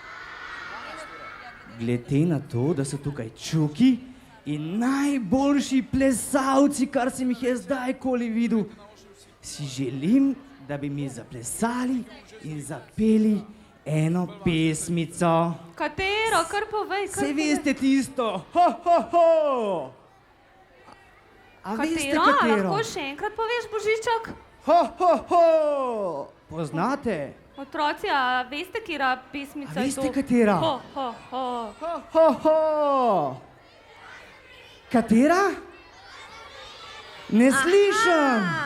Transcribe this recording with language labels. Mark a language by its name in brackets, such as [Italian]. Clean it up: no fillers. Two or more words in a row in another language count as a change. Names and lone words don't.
[Slovenian] Glede na to, da so tukaj čuki in najboljši plesalci, kar sem jih jaz zdajkoli videl, si želim, da bi mi zaplesali in zapeli eno pesmico. Katero? Kar povej, kar Se povej. veste tisto, ho, ho, ho! A veste Katero? katero? Lahko še enkrat poveš, Božiček? Ho, ho, ho! Poznate? Otroci, a veste, katera pesmica A je to? veste, katera? Ho, ho, ho. Ho, ho! Katera? Ne slišim!